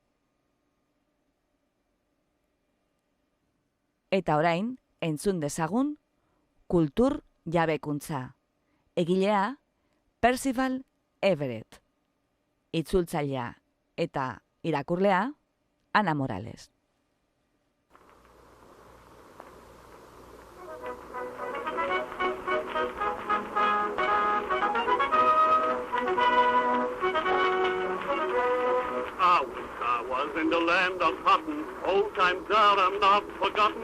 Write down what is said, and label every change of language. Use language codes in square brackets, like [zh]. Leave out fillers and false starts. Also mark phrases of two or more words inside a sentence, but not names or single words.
[eu] Eta orain, entzun dezagun, kultur jabekuntza. Egilea, Percival Everett. Itzultzailea eta irakurlea, Ana Morales. [en] In the land of cotton, old times are not forgotten.